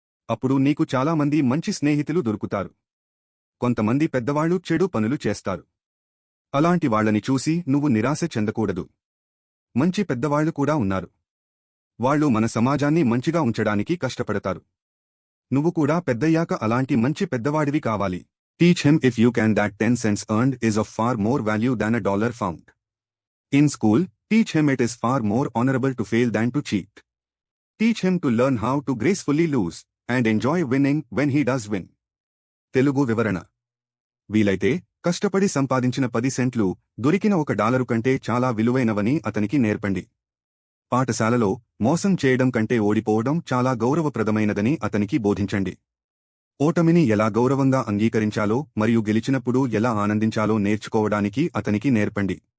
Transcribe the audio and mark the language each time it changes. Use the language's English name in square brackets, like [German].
[Telugu] అప్పుడు నీకు చాలామంది మంచి స్నేహితులు దొరుకుతారు. కొంతమంది పెద్దవాళ్లు చెడు పనులు చేస్తారు. అలాంటి వాళ్లని చూసి నువ్వు నిరాశ చెందకూడదు. మంచి పెద్దవాళ్లు కూడా ఉన్నారు. వాళ్లు మన సమాజాన్ని మంచిగా ఉంచడానికి కష్టపడతారు. నువ్వు కూడా పెద్దయ్యాక అలాంటి మంచి పెద్దవాడివి కావాలి. [English] Teach him if you can that 10 cents earned is of far more value than a dollar found. In school, teach him it is far more honorable to fail than to cheat. Teach him to learn how to gracefully lose and enjoy winning when he does win. [Telugu] Telugu వివరణ. వీలైతే కష్టపడి సంపాదించిన 10 సెంట్లు దొరికిన $1 కంటే చాలా విలువైనవని అతనికి నేర్పండి. పాఠశాలలో మోసం చేయడం కంటే ఓడిపోవడం చాలా గౌరవప్రదమైనదని అతనికి బోధించండి. ఓటమిని ఎలా గౌరవంగా అంగీకరించాలో మరియు గెలిచినప్పుడు ఎలా ఆనందించాలో నేర్చుకోవడానికి అతనికి నేర్పండి.